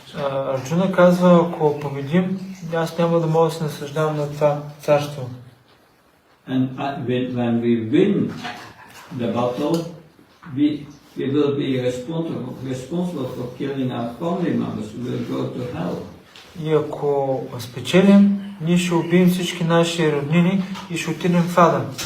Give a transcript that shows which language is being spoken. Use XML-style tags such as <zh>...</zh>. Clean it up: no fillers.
<bg>Арджуна казва, ако победим, аз няма да мога да се наслаждавам на това царство.</bg> <en>And when we win the battle, we will be responsible for killing our family members. We will go to hell.</en> <bg>И ако спечелим, ние ще убием всички наши роднини и ще отидем в ада.</bg>